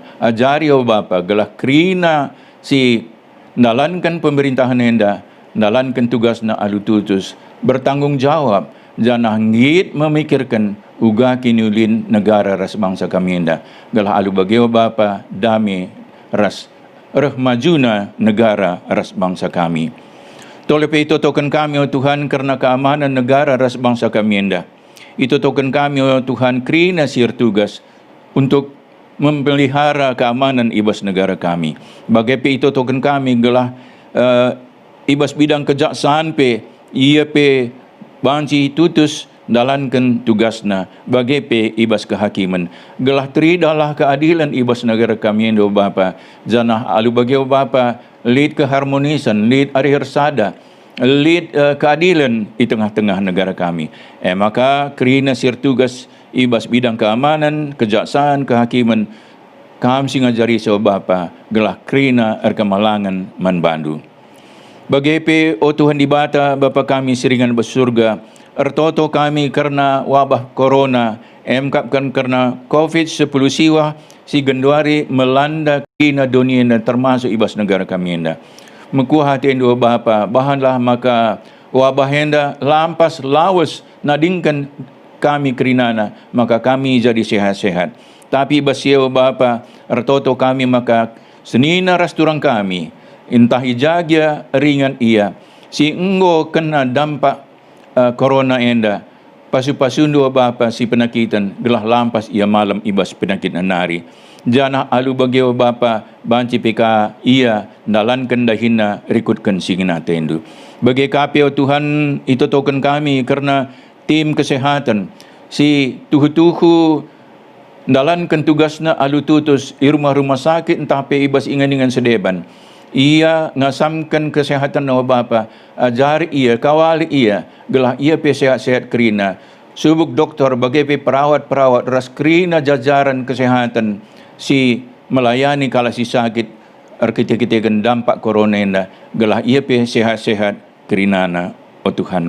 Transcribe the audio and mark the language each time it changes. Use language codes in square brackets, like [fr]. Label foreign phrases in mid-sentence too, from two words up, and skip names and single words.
[btx] Ajari o Bapa, gelah krina si nalankan pemerintahan enda, nalankan tugas na alututus, [id] bertanggung jawab, [btx] janah ngit memikirkan uga kinulin negara ras bangsa kami enda. Galah alu bagyo Bapa dami ras majuna negara ras bangsa kami. Tolepe itotokan kami o Tuhan karena keamanan negara ras bangsa kami enda. Itotokan kami o Tuhan krina sir tugas [id] untuk memelihara keamanan [btx] ibas negara kami. Bagaimana itotokan kami gelah ibas [id] bidang kejaksaan [btx] pe ia pe banci tutus dalankan tugasna bagi pe ibas kehakiman. Gelah teridalah keadilan ibas negara kami endo Bapa. Janah alu bagi Bapa lead keharmonisan, lead arihersada, lead keadilan [id] di tengah-tengah [btx] negara kami. Maka kerina sir tugas ibas [id] bidang keamanan, kejaksaan, kehakiman, [btx] kam singajari so Bapa gelah krina erkamalangan man bandu. Bagepe o Tuhan di bata Bapa kami siringan bersurga, ertoto kami karena wabah corona, emkapkan karena COVID-10 siwa, si genduari melanda kina dunia [id] dan termasuk [btx] ibas negara kami enda. Mekuah hati endo Bapa, bahanlah maka wabah enda lampas lawas nadingkan kami kerinana, maka kami jadi sehat-sehat. Tapi basiau Bapa, ertoto kami maka senina rasturang kami, entah ijagya ringan ia, si enggo kena dampak corona enda, pasu-pasundo Bapa si penakitan, gelah lampas ia malam ibas penyakit nari. Jana alu bagio Bapa, banci peka ia, dalankan dahina, rikutkan singina tendu. Bagi kapio Tuhan, itu token kami, karena tim kesehatan, si tuhu-tuhu, dalankan tugasna alu tutus, i [id] rumah-rumah sakit, [btx] entah pe ibas ingan-ingan sedeban. Ia ngasamkan kesehatan na Bapa, ajari ia, kawali ia, gelah ia pe sehat-sehat kerina. Subuk doktor bagi pe perawat-perawat ras kerina [id] jajaran kesehatan [btx] si melayani kala si sakit arkite-kite dampak corona enda, gelah ia pe sehat-sehat kerinana o Tuhan.